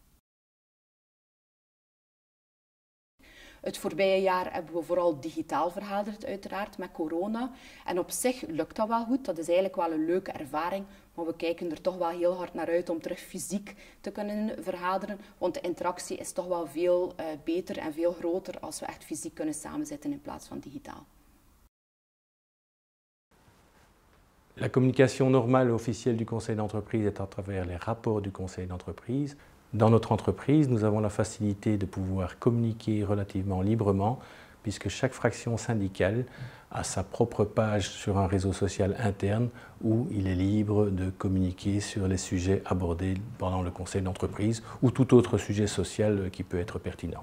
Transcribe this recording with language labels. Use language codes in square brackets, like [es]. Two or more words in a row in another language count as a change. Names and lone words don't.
[nl] Het voorbije jaar hebben we vooral digitaal vergaderd, uiteraard, met corona. En op zich lukt dat wel goed. Dat is eigenlijk wel een leuke ervaring. Maar we kijken er toch wel heel hard naar uit om terug fysiek te kunnen vergaderen. Want de interactie is toch wel veel beter en veel groter als we echt fysiek kunnen samenzitten in plaats van digitaal. [fr] La communication normale et officielle du conseil d'entreprise est à travers les rapports du conseil d'entreprise. Dans notre entreprise, nous avons la facilité de pouvoir communiquer relativement librement, puisque chaque fraction syndicale a sa propre page sur un réseau social interne où il est libre de communiquer sur les sujets abordés pendant le conseil d'entreprise ou tout autre sujet social qui peut être pertinent.